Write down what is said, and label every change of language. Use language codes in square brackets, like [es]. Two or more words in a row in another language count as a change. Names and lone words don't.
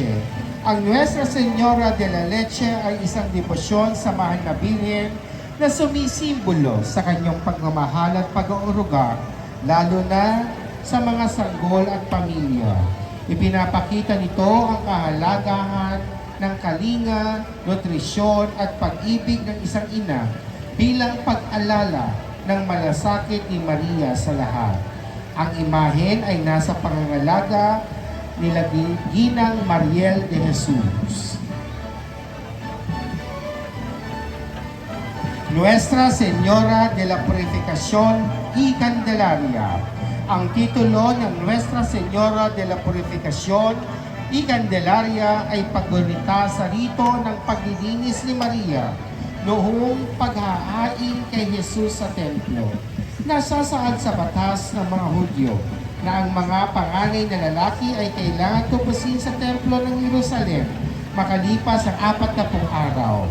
[tl] Ang Nuestra Señora de la Leche ay isang debosyon sa mahal na Birhen na sumisimbolo sa kanyang pagmamahal at pag-uuruga, lalo na sa mga sanggol at pamilya. Ipinapakita nito ang kahalagahan ng kalinga, nutrisyon at pag-ibig ng isang ina bilang pag-alala ng malasakit ni Maria sa lahat. Ang imahen ay nasa pangangalaga nila Ginang Mariel de Jesus. Nuestra Señora de la Purificación y Candelaria. Ang titulo ng Nuestra Señora de la Purificación y Candelaria ay paggunita sa rito ng paglilinis ni Maria noong paghahain kay Jesus sa templo. Nasasaad sa batas ng mga Hudyo na ang mga panganay na lalaki ay kailangan tubusin sa templo ng Jerusalem makalipas ang 40 araw.